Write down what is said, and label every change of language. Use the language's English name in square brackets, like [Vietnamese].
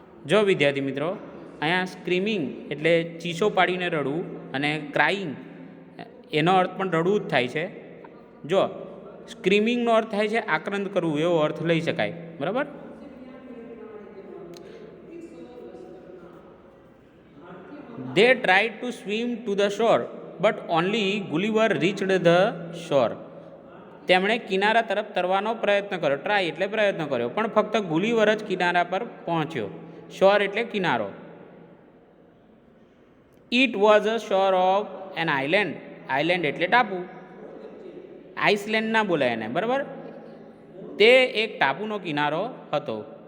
[Gujarati] જો વિદ્યાર્થી મિત્રો, અહીંયા સ્ક્રીમિંગ એટલે ચીસો પાડીને રડવું, અને ક્રાઇંગ એનો અર્થ પણ રડવું જ થાય છે. જો સ્ક્રીમિંગનો અર્થ થાય છે આક્રંદ કરવું, એવો અર્થ લઈ શકાય, બરાબર. [English] They tried to swim to the shore, but only Gulliver reached the shore. [Gujarati] તેમણે કિનારા તરફ તરવાનો પ્રયત્ન કર્યો. ટ્રાય એટલે પ્રયત્ન કર્યો, પણ ફક્ત ગુલીવર જ કિનારા પર પહોંચ્યો. શોર એટલે કિનારો. [English] It was a shore of an island. [Gujarati] Island એટલે ટાપુ. આઇસલેન્ડ ના બોલાય એને, બરાબર. તે એક ટાપુનો કિનારો હતો.